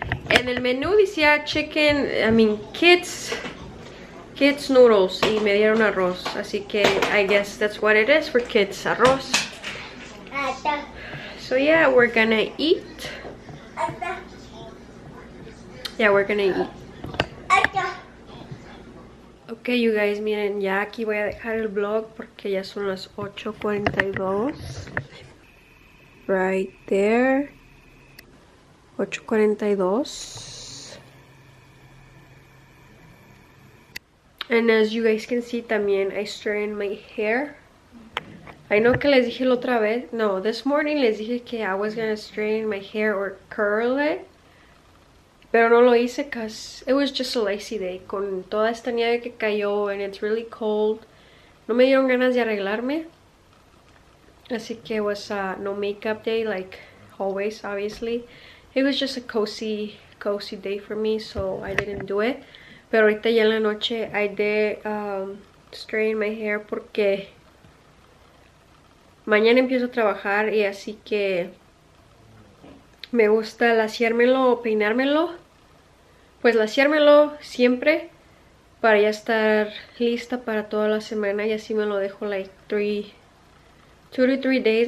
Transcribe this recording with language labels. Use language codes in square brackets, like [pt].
[es] En el menú decía [en] chicken, kids noodles. [es] Y me dieron arroz. Así que [en] I guess that's what it is for kids, arroz. So yeah, we're gonna eat. Yeah, we're gonna eat. Ok, you guys, [es] miren, ya aquí voy a dejar el vlog porque ya son las 8:42. [en] Right there. 8:42. And as you guys can see, también I straightened my hair. I know [es] que les dije la otra vez. [en] No, this morning [es] les dije que [en] I was gonna straighten my hair or curl it. [es] Pero no lo hice [en] because it was just a lazy day. [es] Con toda esta nieve que cayó [en] and it's really cold. [es] No me dieron ganas de arreglarme. Así que [en] it was a no makeup day like always, obviously. It was just a cozy day for me, so I didn't do it. [es] Pero ahorita ya en la noche [en] I did straighten my hair [es] porque mañana empiezo a trabajar y así que me gusta laciármelo o peinármelo. Pues laciármelo siempre para ya estar lista para toda la semana y así me lo dejo [en] like 2 to 3 days.